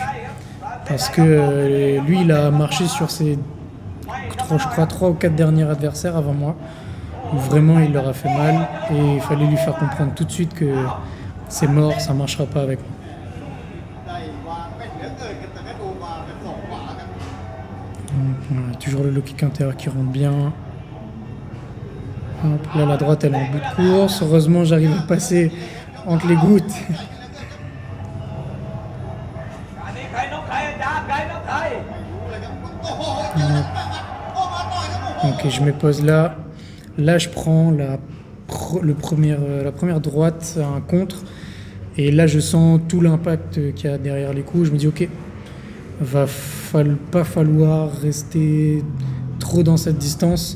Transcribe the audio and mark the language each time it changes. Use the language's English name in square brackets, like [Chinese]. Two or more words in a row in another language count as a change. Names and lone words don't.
[French] Parce que lui, il a marché sur ses, je crois, 3 ou 4 derniers adversaires avant moi, où vraiment il leur a fait mal et il fallait lui faire comprendre tout de suite que c'est mort, ça marchera pas avec moi. Donc, voilà, toujours le low kick intérieur qui rentre bien. Hop, là, la droite, elle est en bout de course. Heureusement, j'arrive à passer entre les gouttes. [Thai] อันนี้ใครน็อกใครอาจารย์ใครน็อกใคร [French] Ok, je me pose là. Là, je prends la première droite, un contre. Et là, je sens tout l'impact qu'il y a derrière les coups. Je me dis, ok, pas falloir rester trop dans cette distance.